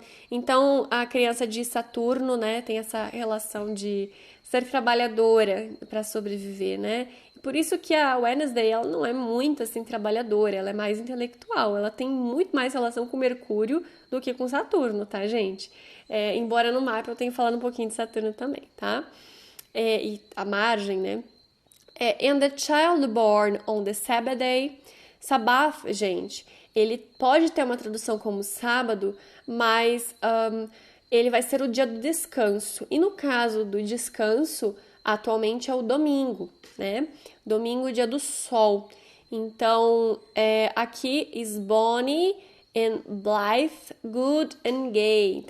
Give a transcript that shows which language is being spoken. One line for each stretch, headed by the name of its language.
Portuguese: Então, a criança de Saturno, né, tem essa relação de ser trabalhadora para sobreviver, né? Por isso que a Wednesday, ela não é muito, assim, trabalhadora, ela é mais intelectual, ela tem muito mais relação com Mercúrio do que com Saturno, tá, gente? Embora no mapa eu tenha falado um pouquinho de Saturno também, tá? E a margem, né?
English: And the child born on the Sabbath day.
Portuguese: Sabbath, gente, ele pode ter uma tradução como sábado, mas ele vai ser o dia do descanso. E no caso do descanso, atualmente é o domingo, né? Domingo, dia do sol. Então, aqui
English: is bonny and blithe, good and gay.